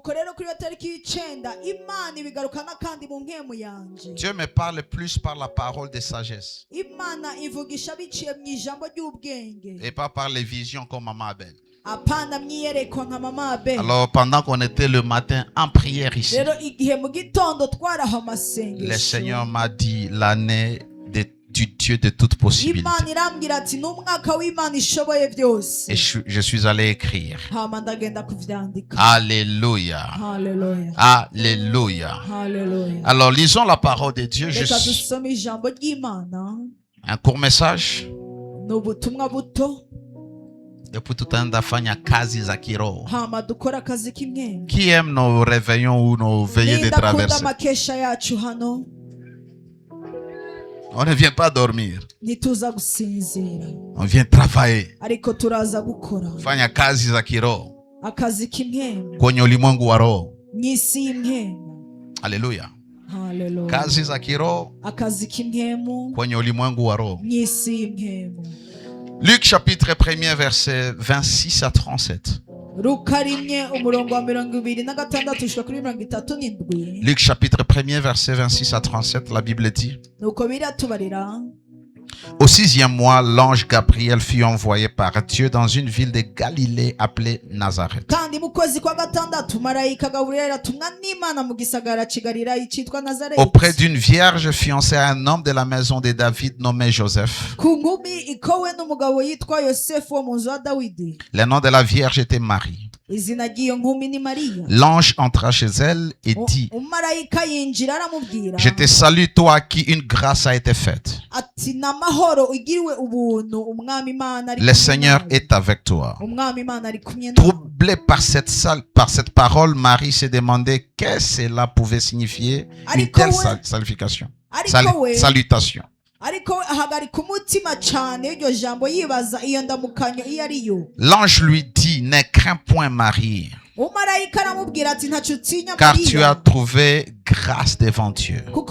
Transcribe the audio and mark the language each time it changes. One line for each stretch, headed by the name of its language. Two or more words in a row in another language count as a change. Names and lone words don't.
French: Dieu me parle plus par la parole de sagesse et pas par les visions comme Maman Abel. Alors pendant qu'on était le matin en prière ici, le Seigneur m'a dit l'année du Dieu de toute possibilité.
Rundi: Imana irambwira ati n'umwaka w'Imana ishoboye byose.
French: Et je suis allé écrire.
Rundi: Hama ndagenda kuvyandika.
French: Alléluia.
Rundi: Hallelujah.
French: Alléluia.
Rundi: Hallelujah.
French: Alors lisons la parole de Dieu.
Rundi: Reka dusome ijambo ry'Imana.
French: Un court message.
Rundi: N'ubutumwa buto.
Swahili: Depuis tutaenda fanya kazi za kiroho.
Rundi: Hama dukora akazi k'imwemwe.
French: Qui aime nos réveillons ou nos veillées de traversée?
Rundi: Amakesha yacu hano.
French: On ne vient pas dormir.
Rundi: Ntituza gusinzira.
French: On vient travailler.
Rundi: Ariko turaza gukora.
Swahili: Fanya kazi za kiroho.
Rundi: Akazi k'imwemwe.
Swahili: Kwenye ulimwengu wa roho.
Rundi: Mw'isi y'imwemwe.
Swahili: Haleluya.
Rundi: Hallelujah.
Swahili: Kazi za kiroho.
Rundi: Akazi k'imwemwe.
Swahili: Kwenye ulimwengu wa roho.
Rundi: Mw'isi y'imwemwe.
French: Luc chapitre 1er verset 26 à 37.
Rundi: Luka rimwe umurongo wa 26 ushika kuri 37.
French: Luc chapitre 1er verset 26 à 37, la Bible dit:
Rundi: Nuko biratubarira.
French: Au 6e mois, l'ange Gabriel fut envoyé par Dieu dans une ville de Galilée appelée Nazareth.
Rundi: Kandi mu kwezi kwa gatandatu marayika Gabriel atumwa n'Imana mu gisagara cy'Galilaya cyitwa Nazareth.
French: Auprès d'une vierge fiancée à un homme de la maison de David nommé Joseph.
Rundi: Ku nkumi ikowe n'umugabo yitwa Yosefu wo mu nzu ya Dawidi.
French: Le nom de la vierge était Marie.
Rundi: Izina ry'iyo nkumi ni Mariya.
French: L'ange entra chez elle et dit:
Rundi: Umarayika yinjira aramubwira.
French: Je te salue, toi à qui une grâce a été faite.
Rundi: Ati namahoro ugiriwe ubuntu umwami Imana ari.
French: Le Seigneur est avec toi.
Rundi: Umwami Imana ari kumwe nawe.
French: Troublée par cette parole, Marie se demandait qu'est-ce que cela pouvait signifier, une telle salutation. Salutation. L'ange lui dit: Ne crains point, Marie, car tu as trouvé grâce devant Dieu.